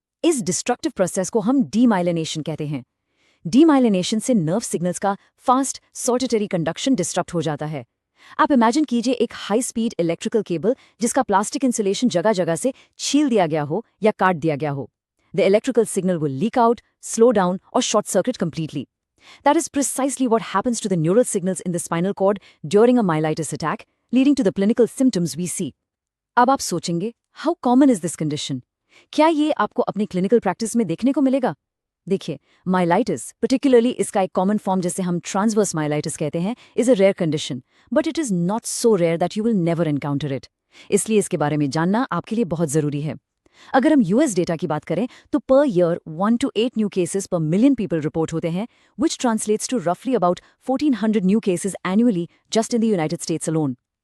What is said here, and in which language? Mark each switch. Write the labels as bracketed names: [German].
[Hindi] इस destructive process को हम डीमाइलिनेशन कहते हैं। डीमाइलिनेशन से नर्व सिग्नल्स का फास्ट सॉर्टेटरी कंडक्शन डिस्टर्ब हो जाता है। आप इमेजिन कीजिए एक हाई स्पीड इलेक्ट्रिकल केबल जिसका प्लास्टिक इंसुलेशन जगह जगह से छील दिया गया हो या काट दिया गया हो। [English] The electrical signal will leak out, slow down और short circuit completely. That is precisely what happens to the neural signals in the spinal cord during a myelitis attack, leading to the clinical symptoms we see. [Hindi] अब आप सोचेंगे, [English] how common is this condition? [Hindi] क्या ये आपको अपनी clinical practice में देखने को मिलेगा? देखिए, माइलाइटिस, पर्टिकुलरली इसका एक कॉमन फॉर्म जिसे हम ट्रांसवर्स माइलाइटिस कहते हैं, [English] Is a rare condition, but it is not so rare that you will never encounter it. [Hindi] इसलिए इसके बारे में जानना आपके लिए बहुत जरूरी है। अगर हम यूएस डेटा की बात करें तो per year 1 to 8 new cases पर मिलियन पीपल रिपोर्ट होते हैं, [English] Which translates to रफली about 1400 new cases annually just in the United states alone.